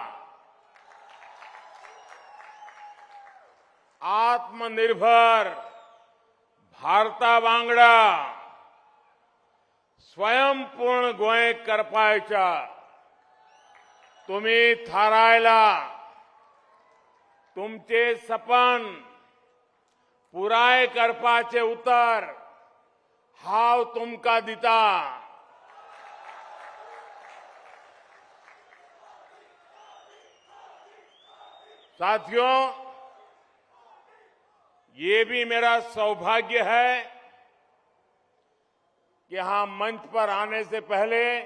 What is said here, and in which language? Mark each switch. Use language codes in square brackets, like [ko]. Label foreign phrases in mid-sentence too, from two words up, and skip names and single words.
[kok] आत्मनिर्भर भारता वांगडा स्वयंपूर्ण गोंय करपायच्या तुम्ही थारायला. तुमचे सपन पुराय करपाचे उतर हांव तुमकां दिता. [hi] साथियों, ये भी मेरा सौभाग्य है कि यहां मंच पर आने से पहले